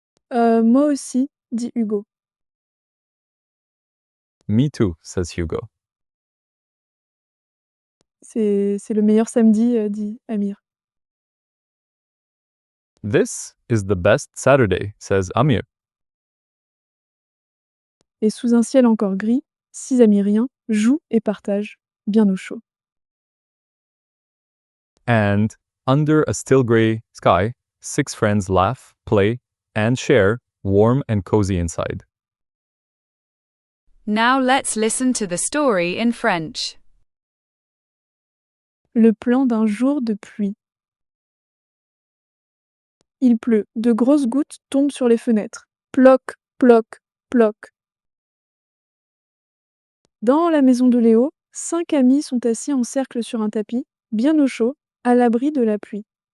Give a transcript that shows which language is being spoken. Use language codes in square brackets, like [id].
[fr] Moi aussi, dit Hugo. [en] Me too, says Hugo. [fr] C'est le meilleur samedi, dit Amir. [en] This is the best Saturday, says Amir. [fr] Et sous un ciel encore gris, 6 Amiriens jouent et partagent, bien au chaud. [en] And under a still gray sky, 6 friends laugh, play, and share, warm and cozy inside. Now let's listen to the story in French. [fr] Le plan d'un jour de pluie. Il pleut, de grosses gouttes tombent sur les fenêtres. Ploc, ploc, ploc. Dans la maison de Léo, 5 amis sont assis en cercle sur un tapis, bien au chaud, à l'abri de la pluie.